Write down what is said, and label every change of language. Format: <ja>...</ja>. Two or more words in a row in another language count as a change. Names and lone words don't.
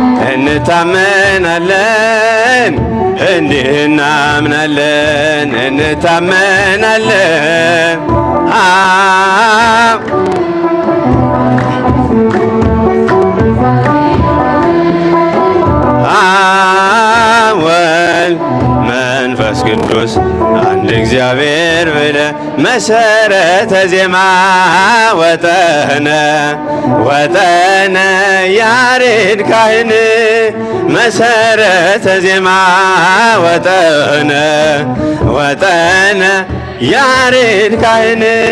<am>እንታመናለን፣ እንዲህ እናምናለን እንታመናለን። አብ ወልድ መንፈስ ቅዱስ አንድ እግዚአብሔር ብለ</am> <gez>መሰረተ ዜማ ወጠነ ያሬድ ካህን መሰረተ ዜማ ወጠነ ያሬድ ካህን</gez>